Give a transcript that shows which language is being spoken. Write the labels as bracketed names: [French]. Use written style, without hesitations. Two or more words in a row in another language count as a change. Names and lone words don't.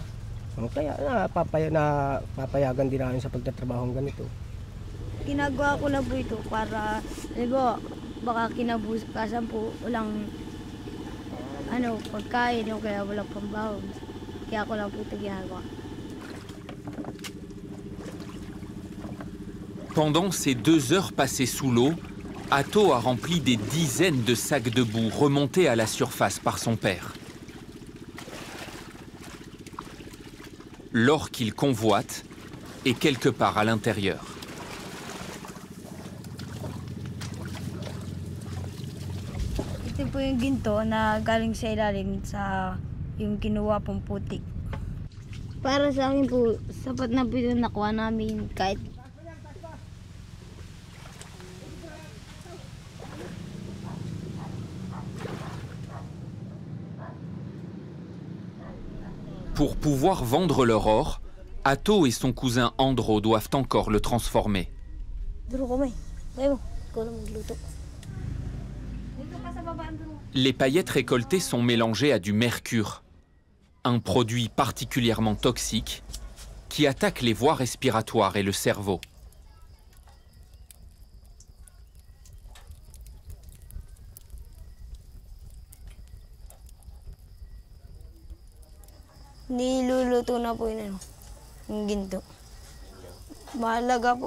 [Filipino] Kaya papayagan din namin sa pagtatrabaho ganito. Ginagawa ko na po ito para, baka kinabukasan po walang pagkain o kaya walang pambawang. Kaya ako lang po ito ginagawa. [French] Pendant ces 2 heures passées sous l'eau, Atto a rempli des dizaines de sacs de boue remontés à la surface par son père. L'or qu'il convoite est quelque part à l'intérieur. [Filipino] Ito po yung ginto na galing sa ilalim sa yung kinuha pong putik. Para sa akin po, sapat na po yung nakuha namin kahit [French] Pour pouvoir vendre leur or, Atto et son cousin Andro doivent encore le transformer. Les paillettes récoltées sont mélangées à du mercure, un produit particulièrement toxique qui attaque les voies respiratoires et le cerveau. [Filipino] niluluto na po yun, yung ginto. Mahalaga po.